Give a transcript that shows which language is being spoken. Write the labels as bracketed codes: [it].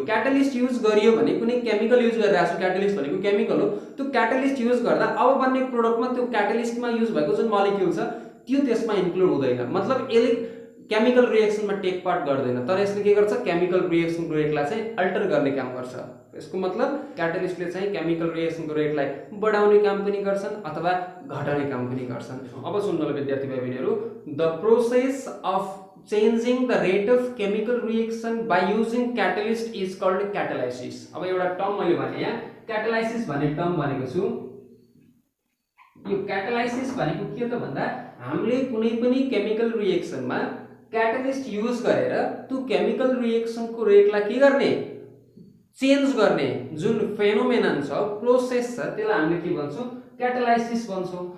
[ne] Catalyst use गरियो भने कुनै केमिकल युज गरिरहेछौँ, क्याटलिस्ट भनेको केमिकल हो, त्यो क्याटलिस्ट युज गर्दा अब बन्ने प्रोडक्टमा त्यो क्याटलिस्टमा युज भएको जुन मलिक्युल छ त्यो त्यसमा इन्क्लुड हुँदैन। मतलब यसले केमिकल रिएक्सनमा टेक पार्ट गर्दैन, तर यसले के गर्छ, केमिकल रिएक्सनको रेटलाई चाहिँ अल्टर गर्ने काम गर्छ। यसको मतलब क्याटलिस्टले चाहिँ केमिकल रिएक्सनको रेटलाई बढाउने काम पनि गर्छन् अथवा घटाउने काम पनि गर्छन्। अब सुन्नु विद्यार्थी भाइ बहिनीहरू, [en] The process of changing the rate of chemical reaction by using catalyst is called catalysis। [ne] अब एउटा टर्म मैले भने यहाँ catalysis भन्ने टर्म भनेको छु। यो catalysis भनेको के त भन्दा हामीले कुनै पनि केमिकल रिएक्सनमा क्याटलिस्ट युज गरेर त्यो केमिकल रिएक्सनको रेटलाई के गर्ने, चेन्ज गर्ने जुन फेनोमेनन छ, प्रोसेस छ, त्यसलाई हामीले के भन्छौँ, क्याटलाइसिस भन्छौँ।